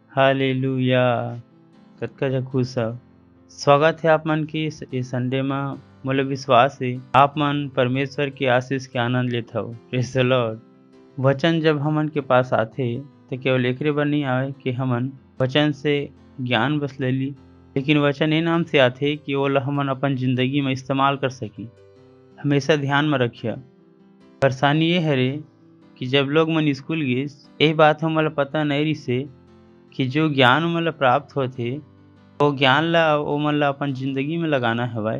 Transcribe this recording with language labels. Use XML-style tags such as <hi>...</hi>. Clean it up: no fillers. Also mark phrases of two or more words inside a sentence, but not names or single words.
<hne>हालेलुया। कतका खुश स्वागत है आप मन की ये संडे में मोला विश्वास है आप मन परमेश्वर के आशीष के आनंद लेत हव।</hne> <en>Praise the Lord.</en> <hne>वचन जब हमन के पास आथे तो केवल एकरे बर नहीं आवे कि हमन वचन से ज्ञान बस ले ली, लेकिन वचन ए नाम से आथे कि ओला हमन अपन जिंदगी में इस्तेमाल कर सकी। हमेशा ध्यान में रखिया, परेशानी ये हरे कि जब लोग मन स्कूल गिस यही बात हमला पता नहीं रही से कि जो ज्ञान ओमन प्राप्त होथे वो ज्ञान ला ओमन ला अपन जिंदगी में लगाना हवय।</hne>